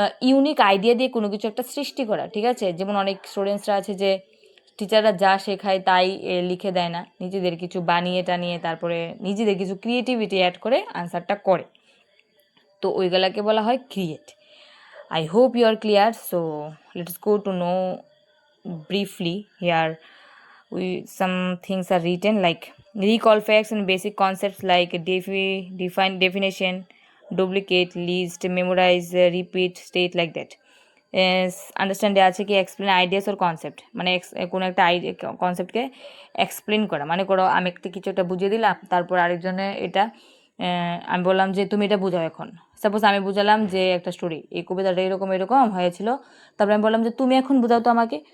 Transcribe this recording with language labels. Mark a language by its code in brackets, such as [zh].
[bn] Unique idea দিয়ে কোনো কিছু একটা সৃষ্টি করা, ঠিক আছে? যেমন অনেক স্টুডেন্টসরা আছে যে টিচাররা যা শেখায় তাই লিখে দেয় না, নিজেদের কিছু বানিয়ে টানিয়ে তারপরে নিজেদের কিছু ক্রিয়েটিভিটি অ্যাড করে আনসারটা করে, তো ওইগুলাকে বলা হয় create. [en] I hope you are clear. So let's go to know briefly here. Some things are written like recall facts and basic concepts like define definition, duplicate, list, memorize, repeat, state like that. [bn] Understand আছে কি [en] explain ideas or concept, [bn] মানে কোনো একটা কনসেপ্টকে explain করা, মানে করো আমি একটা কিছু একটা বুঝিয়ে দিলাম, তারপর আরেকজনে এটা আমি বললাম যে তুমি এটা বুঝাও এখন। সাপোজ আমি বুঝালাম যে একটা স্টোরি, এই কবিতাটা এরকম এরকম হয়েছিল, তারপরে আমি বললাম যে তুমি এখন বুঝাও তো আমাকে।